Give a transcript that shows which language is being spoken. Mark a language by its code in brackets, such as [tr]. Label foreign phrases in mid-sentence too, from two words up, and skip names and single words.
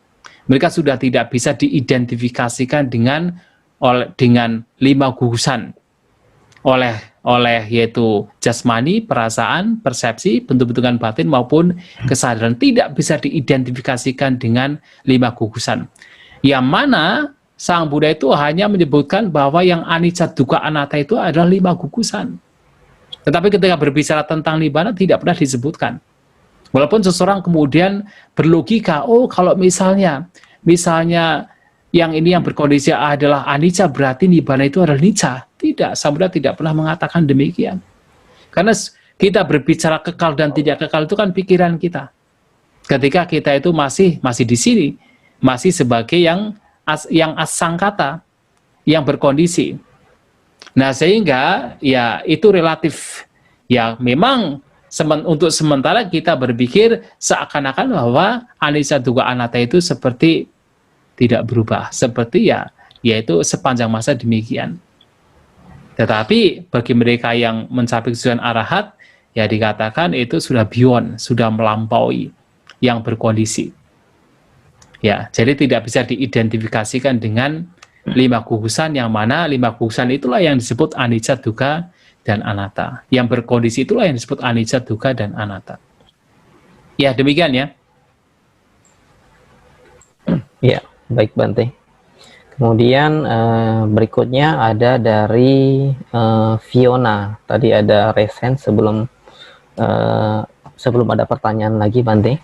[id] Mereka sudah tidak bisa diidentifikasikan dengan 5 gugusan oleh yaitu jasmani, perasaan, persepsi, bentuk-bentukan batin maupun kesadaran, tidak bisa diidentifikasikan dengan 5 gugusan. Yang mana Sang Buddha itu hanya menyebutkan bahwa yang [pi] anicca, dukkha, anatta [id] itu adalah 5 gugusan. Tetapi ketika berbicara tentang nibbana tidak pernah disebutkan. Walaupun seseorang kemudian berlogika, oh kalau misalnya yang ini yang berkondisi adalah anicca, berarti nibbana itu adalah nicca. Tidak, Sang Buddha tidak pernah mengatakan demikian. Karena kita berbicara kekal dan tidak kekal itu kan pikiran kita. Ketika kita itu masih di sini, masih sebagai yang asangkata, yang berkondisi. Nah, sehingga ya itu relatif. Ya memang untuk sementara kita berpikir seakan-akan bahwa [pi] anicca, dukkha, anatta [id] itu seperti tidak berubah, seperti yaitu sepanjang masa demikian. Tetapi bagi mereka yang mencapai kesucian arahat, ya dikatakan itu sudah beyond, sudah melampaui yang berkondisi. Ya, jadi tidak bisa diidentifikasikan dengan 5 gugusan, yang mana 5 gugusan itulah yang disebut [pi] anicca, dukkha, [id] dan anatta. Yang berkondisi itulah yang disebut [pi] anicca, dukkha, [id] dan anatta. Ya, demikian ya. Ya, baik Bante. Kemudian berikutnya ada dari Fiona. Tadi ada resen sebelum ada pertanyaan lagi Bante.